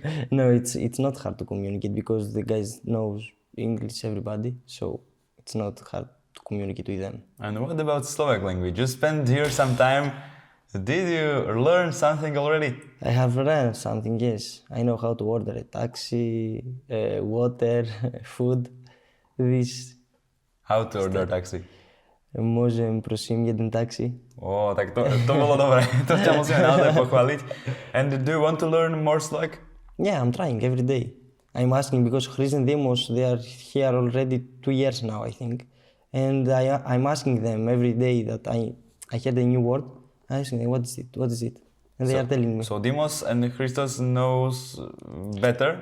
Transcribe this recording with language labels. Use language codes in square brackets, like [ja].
[en] No, it's not hard to communicate because the guys knows English, everybody, so it's not hard to communicate with them. And what about Slovak language? You spent here some time. Did you learn something already? I have learned something, yes. I know how to order a taxi, water, food, this. How to order taxi? [sk] Môžem prosím jeden taxi? Tak to bolo dobré. To ťa musíme naozaj pochváliť. [en] And do you want to learn more Slovak? Yeah, I'm trying every day. I'm asking because Chris and Demos, they are here already 2 years now, I think. And I'm asking them every day that I heard a new word. I'm asking them, what is it? And they are telling me. So Dimos and Christos knows better?